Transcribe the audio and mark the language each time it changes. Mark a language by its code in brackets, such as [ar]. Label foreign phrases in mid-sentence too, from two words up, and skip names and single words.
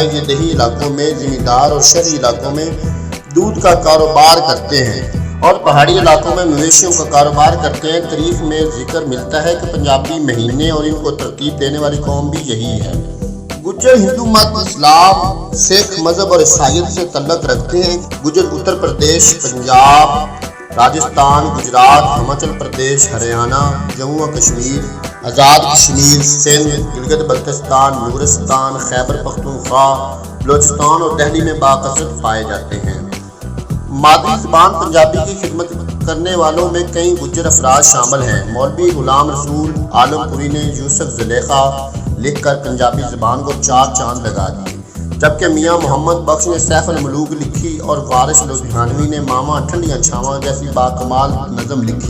[ur] یہ دہی علاقوں میں زمیندار اور شہری علاقوں میں دودھ کا کاروبار کرتے ہیں اور پہاڑی علاقوں میں مویشیوں کا کاروبار کرتے ہیں. تاریخ میں ذکر ملتا ہے کہ پنجابی مہینے اور انکو ترتیب دینے والی قوم بھی یہی ہے. گجر ہندو مت، اسلام، سکھ مذہب اور عیسائیت سے تعلق رکھتے ہیں. گجر اتر پردیش، پنجاب, راجستھان، گجرات، ہماچل پردیش، ہریانہ، جموں و کشمیر، آزاد کشمیر، سندھ، گلگت بلتستان، نورستان، خیبر پختونخوا، بلوچستان اور دہلی میں باکثرت پائے جاتے ہیں۔ مادری زبان پنجابی کی خدمت کرنے والوں میں کئی گجر افراد شامل ہیں۔ مولوی غلام رسول عالم پوری نے یوسف زلیخا لکھ کر پنجابی زبان کو چار چاند لگا دیے، جبکہ میاں محمد بخش نے سیف الملوک لکھی اور وارث لدھیانوی نے ماما ٹھنڈیاں چھاواں جیسی باکمال نظم لکھی۔